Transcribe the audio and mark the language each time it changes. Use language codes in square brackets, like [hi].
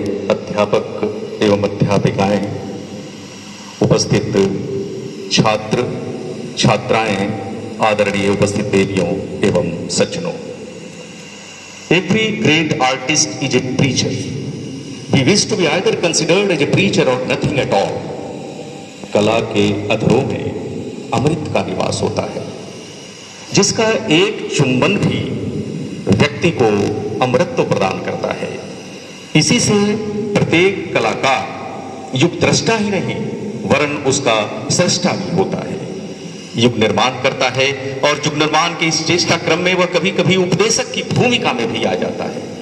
[hi] अध्यापक एवं अध्यापिकाएं, उपस्थित छात्र छात्राएं, आदरणीय उपस्थित देवियों एवं सज्जनों। [en] Every great artist is a preacher. He wishes to be either considered as a preacher or nothing at all. [hi] कला के अधरों में अमृत का निवास होता है, जिसका एक चुंबन भी व्यक्ति को अमृतत्व प्रदान करता है। इसी से प्रत्येक कलाकार युग दृष्टा ही नहीं वरन उसका सृष्टा भी होता है, युग निर्माण करता है और युग निर्माण के इस चेष्टा क्रम में वह कभी कभी उपदेशक की भूमिका में भी आ जाता है।